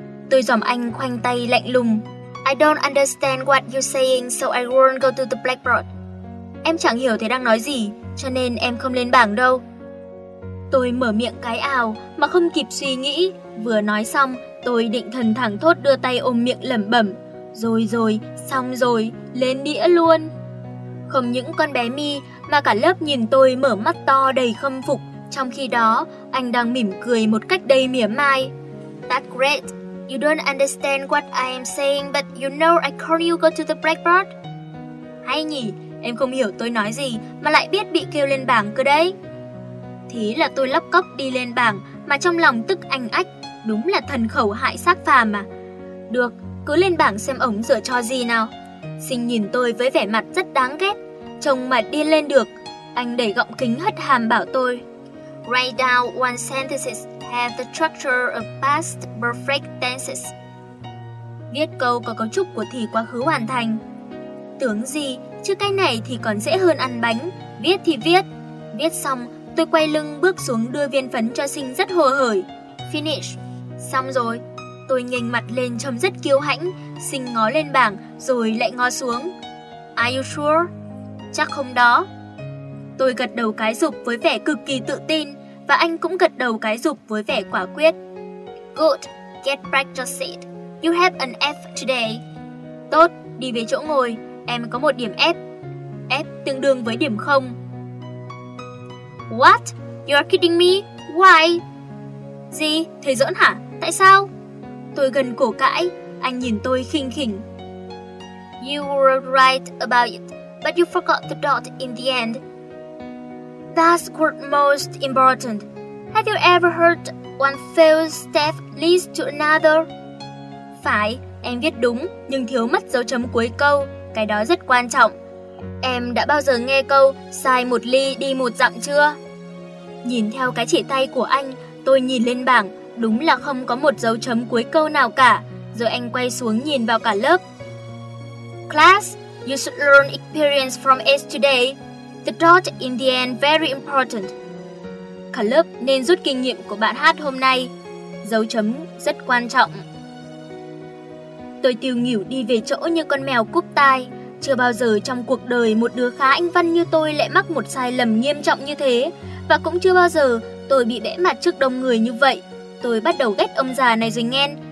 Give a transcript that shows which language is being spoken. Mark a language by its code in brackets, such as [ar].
[vi] Tôi dòm anh khoanh tay lạnh lùng. [en] I don't understand what you're saying, so I won't go to the blackboard. [vi] Em chẳng hiểu thầy đang nói gì, cho nên em không lên bảng đâu. Tôi mở miệng cái ào mà không kịp suy nghĩ. Vừa nói xong, tôi định thần thẳng thốt đưa tay ôm miệng lẩm bẩm. Rồi rồi, xong rồi, lên đĩa luôn. Không những con bé Mi mà cả lớp nhìn tôi mở mắt to đầy khâm phục. Trong khi đó, anh đang mỉm cười một cách đầy mỉa mai. [en] That's great. You don't understand what I am saying, but you know I call you go to the blackboard. [vi] Hay nhỉ, em không hiểu tôi nói gì mà lại biết bị kêu lên bảng cơ đấy. Thế là tôi lóc cóc đi lên bảng mà trong lòng tức anh ách. Đúng là thần khẩu hại xác phàm mà. Được, cứ lên bảng xem ổng dở trò gì nào. Sinh nhìn tôi với vẻ mặt rất đáng ghét. Trông mà điên lên được, anh đẩy gọng kính hất hàm bảo tôi. [en] Write down one sentence have the structure of past perfect tenses. [vi] Viết câu có cấu trúc của thì quá khứ hoàn thành. Tưởng gì, chứ cái này thì còn dễ hơn ăn bánh. Viết thì viết. Viết xong, tôi quay lưng bước xuống đưa viên phấn cho sinh rất hồ hởi. [en] Finish. [vi] Xong rồi. Tôi nghênh mặt lên trông rất kiêu hãnh. Sinh ngó lên bảng rồi lại ngó xuống. [en] Are you sure? [vi] Chắc không đó. Tôi gật đầu cái dục với vẻ cực kỳ tự tin và anh cũng gật đầu cái dục với vẻ quả quyết. [en] Good, get back to seat. You have an F today. [vi] Tốt, đi về chỗ ngồi. Em có một điểm F. F tương đương với điểm 0. [en] What? You are kidding me? Why? [vi] Gì? Thầy giỡn hả? Tại sao? Tôi gần cổ cãi. Anh nhìn tôi khinh khỉnh. [en] You were right about it, but you forgot the dot in the end. That's what's most important. Have you ever heard one failed step leads to another? [vi] Phải, em viết đúng, nhưng thiếu mất dấu chấm cuối câu. Cái đó rất quan trọng. Em đã bao giờ nghe câu sai một ly đi một dặm chưa? Nhìn theo cái chỉ tay của anh, tôi nhìn lên bảng, đúng là không có một dấu chấm cuối câu nào cả. Rồi anh quay xuống nhìn vào cả lớp. [en] Class, you should learn experience from it today. The dot in the end very important. [vi] Cả lớp nên rút kinh nghiệm của bạn hát hôm nay. Dấu chấm rất quan trọng. Tôi tiêu nghỉu đi về chỗ như con mèo cúp tai. Chưa bao giờ trong cuộc đời một đứa khá anh văn như tôi lại mắc một sai lầm nghiêm trọng như thế. Và cũng chưa bao giờ tôi bị bẽ mặt trước đông người như vậy. Tôi bắt đầu ghét ông già này rồi nghen.